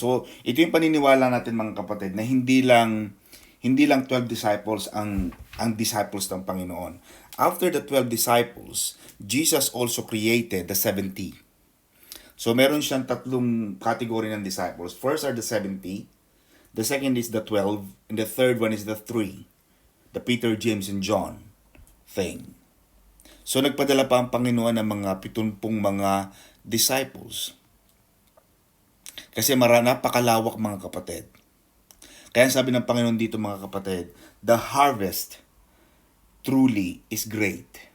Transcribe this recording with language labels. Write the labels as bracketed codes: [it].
[tl] So, ito yung paniniwala natin mga kapatid na hindi lang 12 disciples ang disciples ng Panginoon. [en] After the 12 disciples, Jesus also created the 70. [tl] So, meron siyang tatlong category ng disciples. [en] First are the 70, the second is the 12, and the third one is the 3, the Peter, James, and John thing. [tl] So, nagpadala pa ang Panginoon ng mga 70 mga disciples. Kasi napakalawak mga kapatid. Kaya sabi ng Panginoon dito mga kapatid, [en] the harvest truly is great.